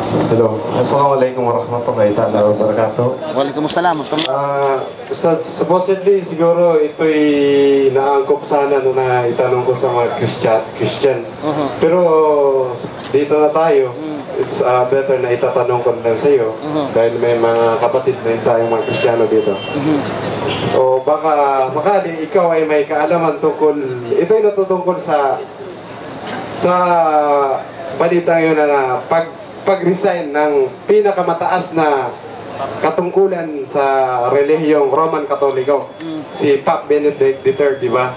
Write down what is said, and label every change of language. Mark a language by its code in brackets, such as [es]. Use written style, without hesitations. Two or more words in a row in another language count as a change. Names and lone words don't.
[en] Hello. [ar] السلام عليكم ورحمة الله تعالى وبركاته. Waalaikumsalam. [tl] Ustaz, supposedly siguro ito'y naangkop sana no na itanong ko sa mga Christian. Pero dito na tayo, [en] it's better [tl] na itatanong ko lang sa iyo dahil may mga kapatid na tayong mga Kristiyano dito. O baka sakali ikaw ay may kaalaman tungkol, ito'y natutungkol sa balita yun na pag-resign ng pinakamataas na katungkulan sa relihiyong Roman Katoliko, si Pope Benedict III, di ba?